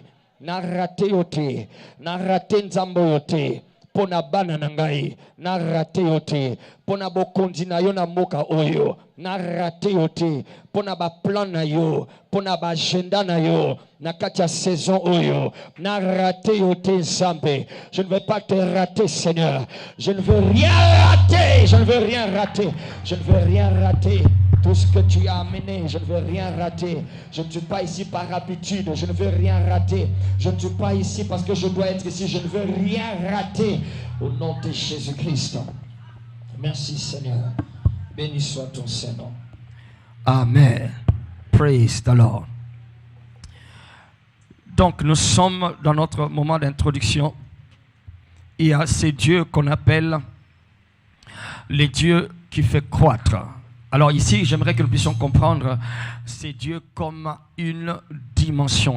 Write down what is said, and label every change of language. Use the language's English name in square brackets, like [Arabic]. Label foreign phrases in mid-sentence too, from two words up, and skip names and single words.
[Lingala] Na rate yote, na rate nzambo yote, pona bana nangai, na rate yote, pona bokonzi na yo na moka oyo, na rate yote, pona ba plan na yo, pona ba agenda na yo, na katia saison oyo, na rate yote nzambe. [French] Je ne veux pas te rater, Seigneur. Je ne veux rien rater, je ne veux rien rater, je ne veux rien rater. Tout ce que tu as amené, je ne veux rien rater. Je ne suis pas ici par habitude, je ne veux rien rater. Je ne suis pas ici parce que je dois être ici, je ne veux rien rater. Au nom de Jésus-Christ. Merci Seigneur. Béni soit ton Saint-Nom. Amen. [English] Praise the Lord. [French] Donc nous sommes dans notre moment d'introduction. Il y a ces dieux qu'on appelle les dieux qui font croître. Alors ici, j'aimerais que nous puissions comprendre ces dieux comme une dimension.